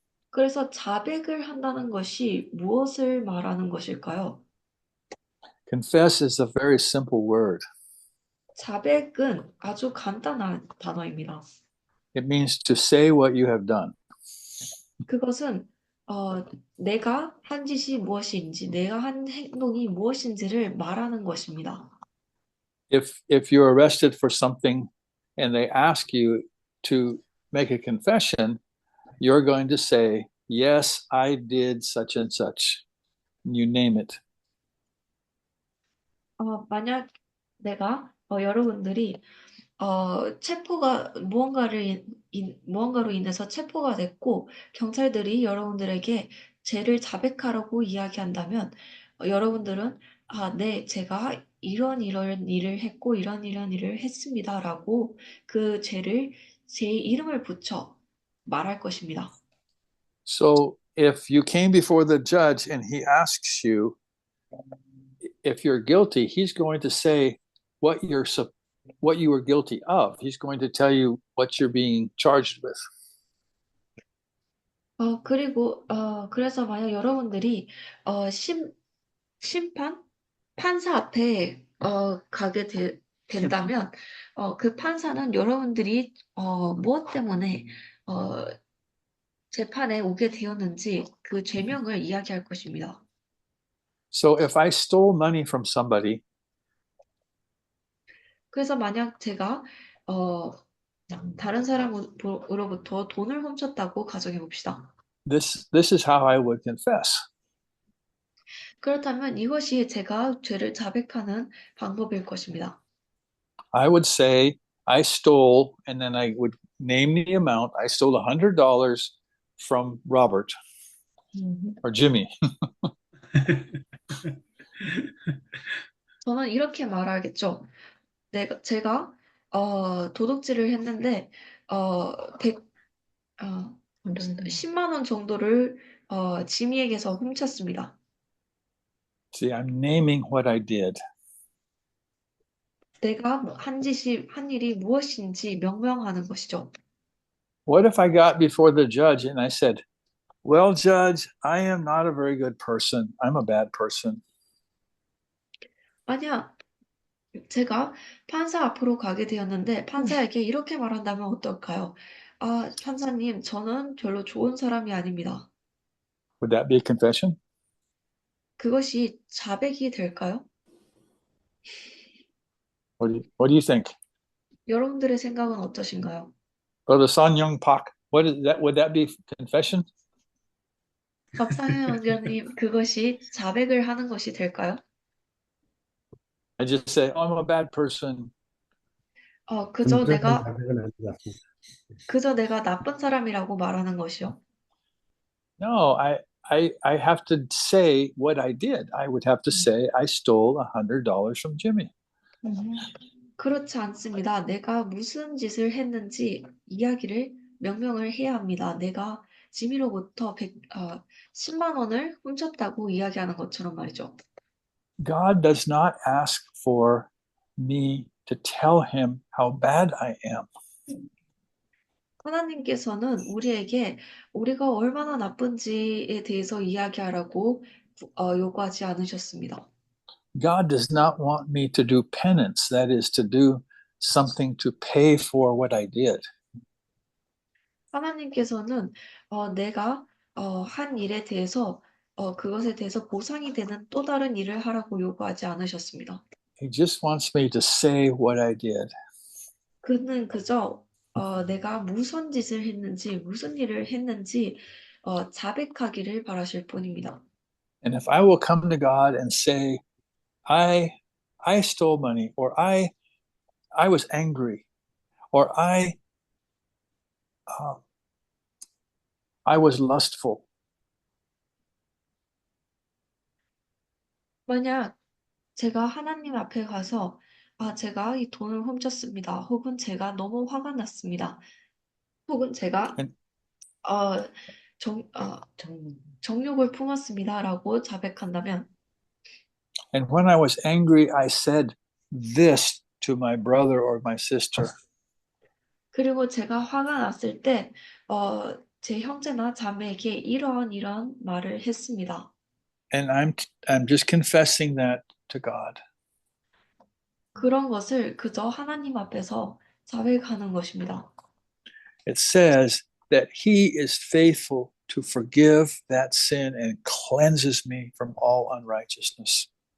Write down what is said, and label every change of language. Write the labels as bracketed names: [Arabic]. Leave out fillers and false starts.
[Korean] 그래서 자백을 한다는 것이 무엇을 말하는 것일까요? [English] Confess is a very simple word. [Korean] 자백은 아주 간단한 단어입니다. [English] It means to say what you have done. [Korean] 그것은 내가 한 짓이 무엇인지, 내가 한 행동이 무엇인지를 말하는 것입니다. [English] If you're arrested for something and they ask you to make a confession, you're going to say, yes, I did such and such. You name it. [Korean] 만약 내가 여러분들이 체포가 무언가로 인해서 체포가 됐고 경찰들이 여러분들에게 죄를 자백하라고 이야기한다면 여러분들은 네, 제가 이런 일을 했고 이런 일을 했습니다라고 그 죄를 제 이름을 붙여 말할 것입니다. [English] So if you came before the judge and he asks you if you're guilty, he's going to say what you were guilty of. He's going to tell you what you're being charged with. [Korean] 그리고 그래서 만약 여러분들이 심판 판사 앞에 가게 된다면 그 판사는 여러분들이 무엇 때문에 재판에 오게 되었는지 그 죄명을 이야기할 것입니다. [English] So if I stole money from somebody, [Korean] 그래서 만약 제가 다른 사람으로부터 돈을 훔쳤다고 가정해 봅시다. [English] this is how I would confess. [Korean] 그렇다면 이것이 제가 죄를 자백하는 방법일 것입니다. [English] I would say I stole, and then I would name the amount. I stole $100 from Robert or Jimmy. [Korean] 저는 이렇게 말하겠죠. 제가 도둑질을 했는데 10만 원 정도를 지미에게서 훔쳤습니다. [English] See, I'm naming what I did. [Korean] 내가 한 일이 무엇인지 명명하는 것이죠. [English] What if I got before the judge and I said, well, judge, I am not a very good person. I'm a bad person. [Korean] 만약 제가 판사 앞으로 가게 되었는데 판사에게 이렇게 말한다면 어떨까요? 판사님, 저는 별로 좋은 사람이 아닙니다. [English] Would that be a confession? [Korean] 그것이 자백이 될까요? [English] What do you think? [Korean] 여러분들의 생각은 어떠신가요? [English] Brother Son Young Pak, what is that? Would that be confession? [Korean] 박상현 원장님, 그것이 자백을 하는 것이 될까요? [English] I just say, oh, I'm a bad person. [Korean] 그저 완전한 내가 자백은 아닌 것 같습니다. 그저 내가 나쁜 사람이라고 말하는 것이요. [English] No, I have to say what I did. I would have to say I stole $100 from Jimmy. [Korean] 그렇지 않습니다. 내가 무슨 짓을 했는지 이야기를 명명을 해야 합니다. 내가 지미로부터 10만 원을 훔쳤다고 이야기하는 것처럼 말이죠. [English] God does not ask for me to tell him how bad I am. [Korean] 하나님께서는 우리에게 우리가 얼마나 나쁜지에 대해서 이야기하라고 요구하지 않으셨습니다. [English] God does not want me to do penance, that is, to do something to pay for what I did. [Korean] 하나님께서는 내가 한 일에 대해서 그것에 대해서 보상이 되는 또 다른 일을 하라고 요구하지 않으셨습니다. [English] He just wants me to say what I did. [Korean] 그는 그저 내가 무슨 짓을 했는지, 무슨 일을 했는지 자백하기를 바라실 뿐입니다. [English] And if I will come to God and say, I stole money, or I was angry, or I was lustful. [Korean] 만약 제가 하나님 앞에 가서 제가 이 돈을 훔쳤습니다. 혹은 제가 너무 화가 났습니다. 혹은 제가 [English] And [Korean] 어, 정욕을 품었습니다라고 자백한다면 [English] and when I was angry, I said this to my brother or my sister. [Korean] 그리고 제가 화가 났을 때 제 형제나 자매에게 이런 말을 했습니다. [English] And I'm just confessing that to God. [Korean] 그런 것을 그저 하나님 앞에서 자백하는 것입니다. [English] It says that he is faithful to forgive that sin and cleanses me from all unrighteousness.